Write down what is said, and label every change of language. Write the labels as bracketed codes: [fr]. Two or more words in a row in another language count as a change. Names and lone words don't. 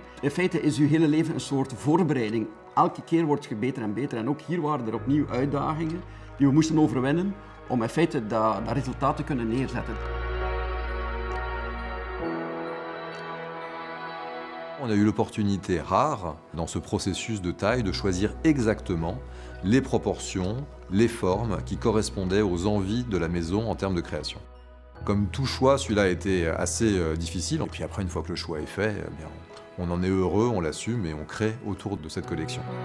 [nl] In feite is je hele leven een soort voorbereiding. Elke keer word je beter en beter. En ook hier waren er opnieuw uitdagingen die we moesten overwinnen om in feite dat resultaat te kunnen neerzetten. [fr] On a eu l'opportunité rare, dans ce processus de taille, de choisir exactement les proportions, les formes qui correspondaient aux envies de la maison en termes de création. Comme tout choix, celui-là a été assez difficile. Et puis après, une fois que le choix est fait, eh bien, on en est heureux, on l'assume et on crée autour de cette collection.